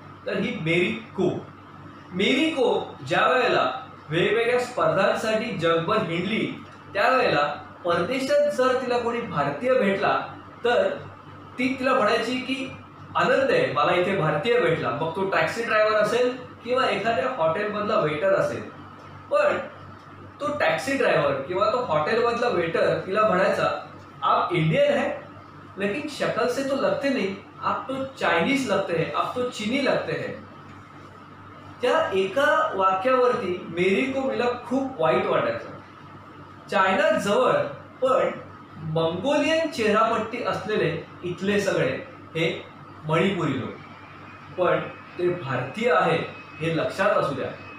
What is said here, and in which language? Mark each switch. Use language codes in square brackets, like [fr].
[mr] तर ही मेरी कोम. मेरी कोम ज्या वेळेला वेगवेगळ्या स्पर्धांसाठी जगभर हिंडली त्यावेळेला परदेशात जर तिला कोणी भारतीय भेटला तर ती तिला म्हणायची की आनंद आहे, मला इथे भारतीय भेटला. मग तो टॅक्सी ड्रायव्हर असेल किंवा एखाद्या हॉटेलमधला वेटर असेल. पण तो टॅक्सी टॅक्सी ड्रायव्हर किंवा तो हॉटेलमधला वेटर तिला म्हणायचा, [hi] आप इंडियन है लेकिन शक्ल से तो लगते नहीं, आप तो चायनीज लगते हैं, आप तो चीनी लगते हैं. [mr] त्या एका वाक्यावरती मेरी कोमीला खूप वाईट वाटायचं. चायना जवळ पण मंगोलियन चेहरापट्टी असलेले इथले सगळे हे मणिपुरी लोक, पण ते भारतीय आहे हे लक्षात असू द्या.